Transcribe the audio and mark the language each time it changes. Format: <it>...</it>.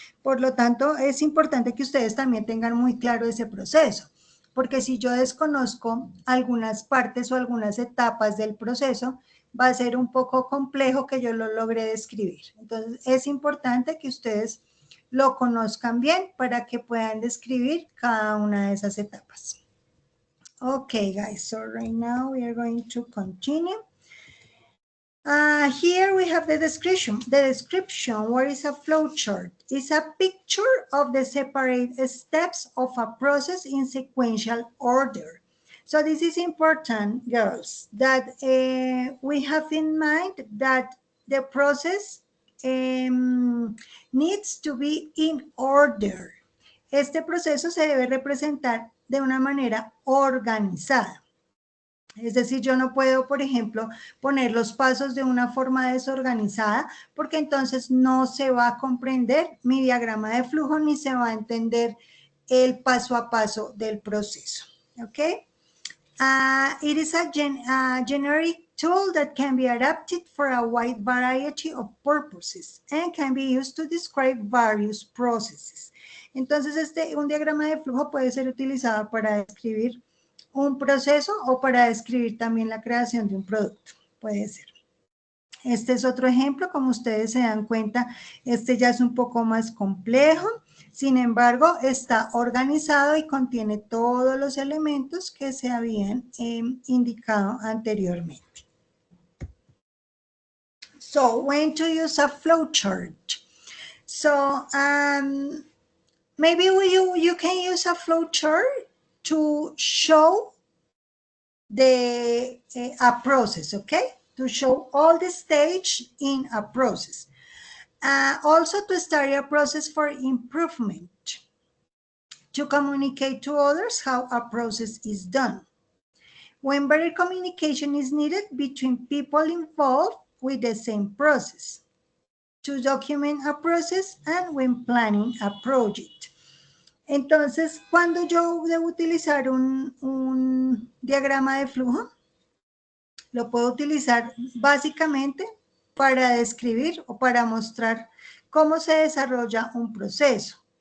<es>Por lo tanto, es importante que ustedes también tengan muy claro ese proceso, porque si yo desconozco algunas partes o algunas etapas del proceso, va a ser un poco complejo que yo lo logre describir. Entonces, es importante que ustedes lo conozcan bien para que puedan describir cada una de esas etapas.</es> <en>Okay, guys, so right now we are going to continue. Here we have the description. The description, what is a flowchart? It's a picture of the separate steps of a process in sequential order. So this is important, girls, that we have in mind that the process needs to be in order.</en> <es>Este proceso se debe representar de una manera organizada. Es decir, yo no puedo, por ejemplo, poner los pasos de una forma desorganizada, porque entonces no se va a comprender mi diagrama de flujo ni se va a entender el paso a paso del proceso. ¿Ok?</es> <en>It is a generic tool that can be adapted for a wide variety of purposes and can be used to describe various processes.</en> <es>Entonces, un diagrama de flujo puede ser utilizado para describir un proceso o para describir también la creación de un producto, puede ser. Este es otro ejemplo, como ustedes se dan cuenta, este ya es un poco más complejo, sin embargo, está organizado y contiene todos los elementos que se habían indicado anteriormente.</es> <en>So, when to use a flowchart? So, maybe you can use a flowchart to show a process, okay? To show all the stage in a process. Also to start a process for improvement. To communicate to others how a process is done. when better communication is needed between people involved with the same process, to document a process and when planning a project.</en> <es>Entonces, cuando yo debo utilizar un diagrama de flujo, lo puedo utilizar básicamente para describir o para mostrar cómo se desarrolla un proceso.</es>